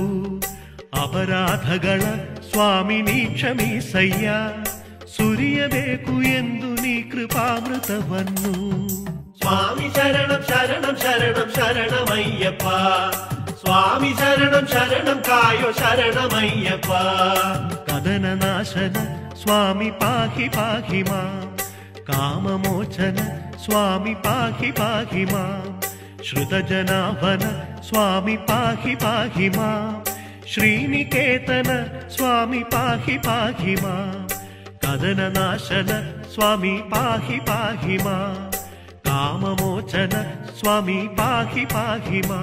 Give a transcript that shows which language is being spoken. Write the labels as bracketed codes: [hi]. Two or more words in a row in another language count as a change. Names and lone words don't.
[kn] ಅಪರಾಧಗಳ ಸ್ವಾಮಿ ನೀ ಕ್ಷಮಿಸಯ್ಯ, ಸುರಿಯಬೇಕು ಎಂದು ನೀ ಕೃಪಾಮೃತವನ್ನು. [sa] ಸ್ವಾಮಿ ಶರಣಂ ಶರಣಂ ಶರಣಂ ಶರಣಮಯ್ಯಪ್ಪ, ಸ್ವಾಮಿ ಶರಣಂ ಶರಣಂ ಕಾಯೋ ಶರಣಮಯ್ಯಪ್ಪ. ಕದನ ನಾಶನ ಸ್ವಾಮಿ ಪಾಹಿ ಪಾಹಿ ಮಾ, ಕಾಮಮೋಚನ ಸ್ವಾಮಿ ಪಾಹಿ ಪಾಹಿ ಮಾ. ಶ್ರುತಜನಾಭನ ಸ್ವಾಮಿ ಪಾಹಿ ಪಾಹಿ ಮಾ, ಶ್ರೀನಿಕೇತನ ಸ್ವಾಮಿ ಪಾಹಿ ಪಾಹಿ ಮಾ. ಕದನ ನಾಶನ ಸ್ವಾಮಿ ಪಾಹಿ ಪಾಹಿ ಮಾ, ಕಾಮಮೋಚನ ಸ್ವಾಮಿ ಪಾಹಿ ಪಾಹಿ ಮಾ.